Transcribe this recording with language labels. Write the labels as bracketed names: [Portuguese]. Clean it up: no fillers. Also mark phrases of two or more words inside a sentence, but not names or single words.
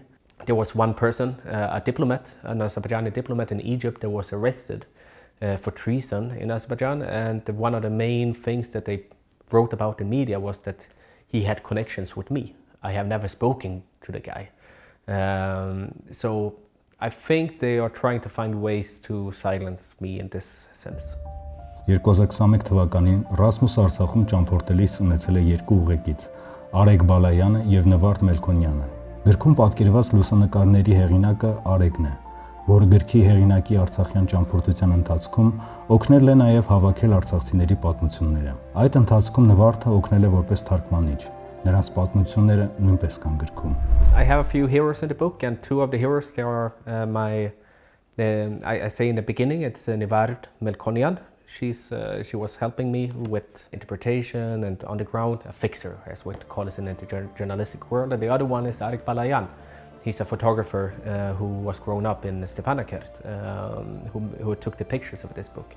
[English] There was one person, a diplomat, an Azerbaijani diplomat in Egypt, that was arrested for treason in Azerbaijan, and one of the main things that they wrote about in media was that he had connections with me. I have never spoken to the guy. So I think they are trying to find ways to silence me in this sense. [Armenian] 2021 թվականին Ռասմուսը Արցախում ճամփորդելիս ունեցել է երկու ուղեկից՝ Արեգ Բալայանը եւ Նվարդ Մելքոնյանը։ Գրքում պատկերված լուսանկարների հեղինակը Արեգն է, որը գրքի հեղինակի արցախյան ճամփորդության ընթացքում օգնել է նաեւ հավաքել արցախցիների պատմությունները։ Այդ ընթացքում Նվարդը օգնել է որպես թարգմանիչ։ Նրանց պատմությունները նույնպես կան գրքում։ [English] I have a few heroes in the book, and two of the heroes, they are I say in the beginning, it's Nivard Melkonyan. She was helping me with interpretation and on the ground, a fixer, as we call it in the journalistic world. And the other one is Arek Balayan. He's a photographer who was grown up in Stepanakert, who took the pictures of this book.